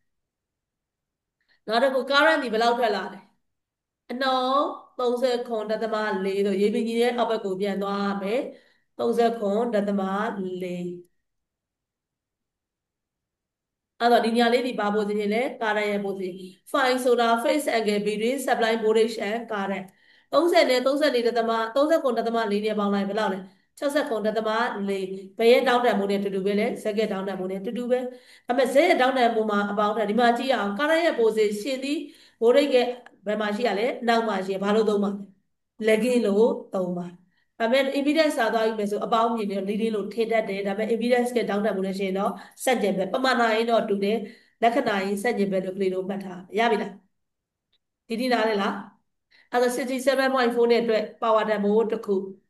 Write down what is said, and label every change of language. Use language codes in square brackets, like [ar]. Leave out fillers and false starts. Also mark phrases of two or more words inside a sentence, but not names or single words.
[my] နောက်တစ်ခု current ဒီဘယ်လောက်ထွက်လာလဲအနှုန်း39.4ဆိုရေပင်ကြီးရဲ့အောက်ဘက်ကိုပြန်သွားရမယ်39.4အဲ့တော့ဒီညာလေးဒီပါဖို့စီရင်လဲ current ရဲ့ဖို့စီ phi ဆိုတာ [en] phase angle between supply voltage and current [my] 30 နဲ့39.4နဲ့ပေါင်းလိုက်ဘ ယ်လောက်လဲ69.4ဘယ်ရဲ့တောင်းတန်မှုနဲ့တူတူပဲလဲဇက်ကတောင်းတန်မှုနဲ့တူတူပဲအဲ့မဲ့ဇက်ရဲ့တောင်းတန်မှုမှာအပေါင်းတယ်ဒီမှာကြည့်အောင် current ရဲ့ position ဒီ voltage ကဘယ်မှာရှိရလဲနောက်မှာရှိရဘာလို့သုံးပါလဲ lagging လို့သုံးပါဒါပေမဲ့ impedance စာသွားယူမယ်ဆိုအပေါင်းမြင်တယ် leading လို့ထင်တတ်တယ်ဒါပေမဲ့ impedance ကတောင်းတမှုနဲ့ရှိရင်တော့စက်ကျင်ပဲပမာဏရင်းတော့တူတယ်လက္ခဏာရင်းစက်ကျင်ပဲလို့ကလေးတို့မှတ်ထားရပြီလားဒီနားလဲလားအဲ့ဒါ67.4နဲ့အတွက် power တန်ဖိုးတစ်ခု